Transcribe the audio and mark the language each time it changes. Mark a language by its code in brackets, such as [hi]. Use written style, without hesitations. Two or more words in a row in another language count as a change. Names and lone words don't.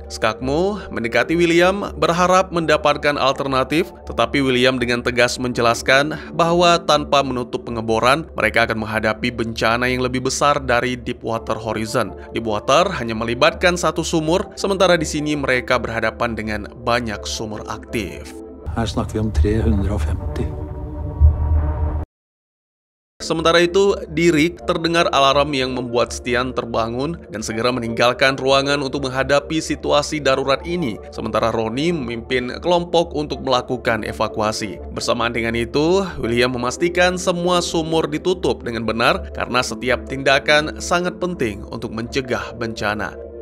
[id] Skakmo mendekati William, berharap mendapatkan alternatif, tetapi William dengan tegas menjelaskan bahwa tanpa menutup pengeboran, mereka akan menghadapi bencana yang lebih besar dari Deepwater Horizon. Deepwater hanya melibatkan satu sumur, sementara di sini mereka berhadapan dengan banyak sumur aktif. [no] Her snakker vi om 350. [id] Sementara itu, di rig terdengar alarm yang membuat Stian terbangun dan segera meninggalkan ruangan untuk menghadapi situasi darurat ini. Sementara Ronnie memimpin kelompok untuk melakukan evakuasi. Bersamaan dengan itu, William memastikan semua sumur ditutup dengan benar karena setiap tindakan sangat penting untuk mencegah bencana.